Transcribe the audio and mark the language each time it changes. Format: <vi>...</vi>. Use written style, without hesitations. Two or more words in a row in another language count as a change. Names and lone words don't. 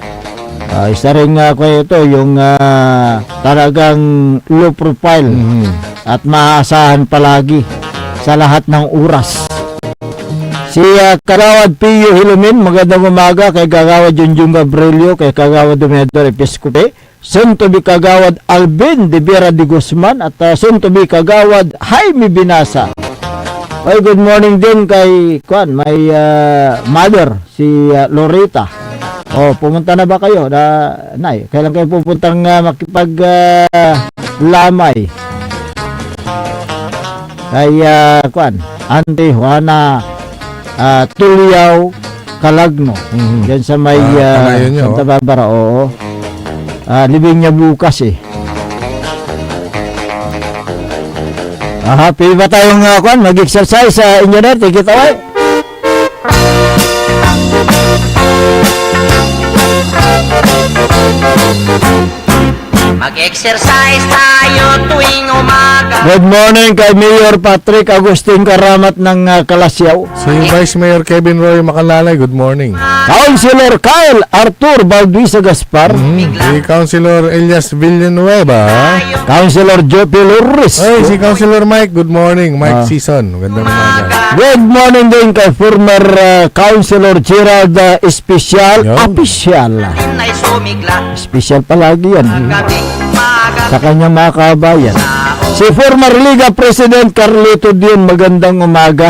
<tl>Isa rin ko ito, yung talagang</tl> <en>low profile</en> <tl>at maaasahan palagi sa lahat ng oras. Si Kagawad Pio Hilumin, magandang umaga kay Kagawad Junjung Gabrielio, kay Kagawad Domedor Episcope,</tl> <en>soon to be</en> <tl>Kagawad Alvin de Vera de Guzman at</tl> <en>soon to be</en> <tl>Kagawad Jaime Binasa. Ay,</tl> <en>good morning</en> <tl>din kay</tl> <en>may mother,</en> <tl>si Loretta. Pumunta na ba kayo? Nay, kailan kayo pupuntang makipag-lamay? Kay Auntie Juana Tuliao Calagno. Yan sa may Santa Barbara. Libing niya bukas Happy ba tayong mag-exercise sa engineer?</tl> <en>Take it away.</en> <tl>Mag-exercise tayo tuwing umaga.</tl> <en>Good morning</en> <tl>kay Mayor Patrick Agustin Karamat ng Kalasyaw. Si Vice Mayor Kevin Roy Makalalay,</tl> <en>good morning.</en> <tl>Councilor Kyle Arthur Balduisa Gaspar. Si Councilor Elias Villanueva. Councilor Jopi Lourdes. Si Councilor Mike,</tl> <en>good morning. Mike Season,</en> <tl>magandang umaga.</tl> <en>Good morning</en> <tl>din kay</tl> <en>former Councilor</en> <tl>Gerald Especial. Special palagi yan. Sa kanyang mga kabayan. Si former Liga President Carlito Dion, magandang umaga.</tl>